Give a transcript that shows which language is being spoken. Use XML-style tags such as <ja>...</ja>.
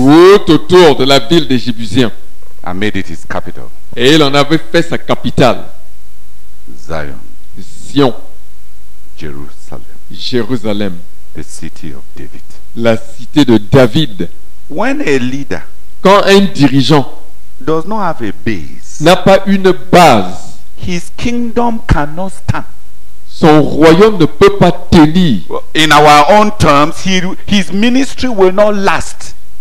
<fr>tout autour de la ville des Jébusiens.</fr> <en>and made it his capital,</en> <fr>Et il en avait fait sa capitale,</fr> <en>Zion,</en> <fr>Sion,</fr> <en>Jerusalem,</en> <fr>Jérusalem,</fr> <en>the city of David.</en> <fr>la cité de David.</fr> <en>When a leader</en> <fr>Quand un dirigeant</fr> <en>does not have a base,</en> <fr>n'a pas une base,</fr> <en>his kingdom cannot stand.</en> <fr>son royaume ne peut pas tenir.</fr> <en>In our own terms, his ministry will not last.</en>